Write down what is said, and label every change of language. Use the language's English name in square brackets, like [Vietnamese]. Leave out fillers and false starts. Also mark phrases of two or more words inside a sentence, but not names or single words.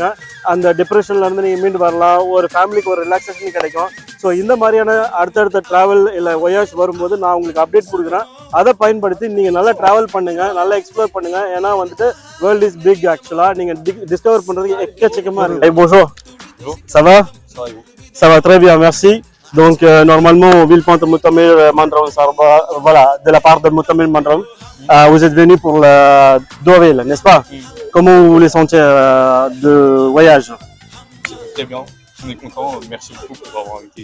[Tamil] அந்த டிப்ரெஷன்ல இருந்து நீங்க மீண்டு வரலாம். ஒரு ஃபேமிலிக்கு ஒரு ரிலாக்ஸேஷன் கிடைக்கும். ஸோ இந்த மாதிரியான அடுத்தடுத்த டிராவல் இல்லை ஒயாஷ் வரும்போது நான் உங்களுக்கு அப்டேட் கொடுக்குறேன். அதை பயன்படுத்தி நீங்கள் நல்லா ட்ராவல் பண்ணுங்க, நல்லா எக்ஸ்ப்ளோர் பண்ணுங்க. ஏன்னா வந்துட்டு [English] world is big. [Tamil] ஆக்சுவலாக நீங்கள் டிஸ்கவர் பண்ணுறதுக்கு எக்கச்சக்கமாக இருக்கு. [French] Bonjour. Ça va? Ça va très bien, merci. Donc normalement Villepinte Moutamil Mandram Sarba, voilà, de la part de Moutamil Mandram, vous êtes venu pour le Deauville, n'est-ce pas? Comment vous voulez sentir de voyage? Très bien, on est content, merci beaucoup pour avoir invité.